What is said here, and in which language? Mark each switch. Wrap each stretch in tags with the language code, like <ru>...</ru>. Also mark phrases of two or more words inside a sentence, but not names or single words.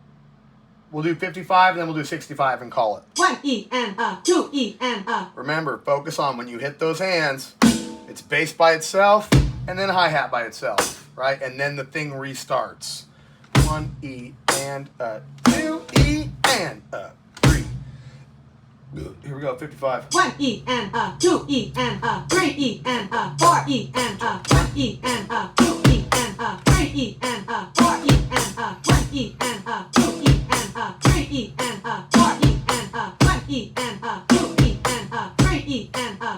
<en>We'll do 55, then we'll do 65 and call it. 1 E and a, 2 E and a. Remember, focus on when you hit those hands, it's bass by itself and then hi-hat by itself, right? And then the thing restarts. 1 E and a, 2 E and a, 3. Here we go, 55. 1 E and a, 2 E and a, 3 E and a, 4 E and a, 1 E and a, 2 E and a, 3 E and a, 4 E and a, 1 E and a, 2 E and a, 3 E and a, 4 E and a, 1 E and a, 2 E and a, 3 E and a,</en>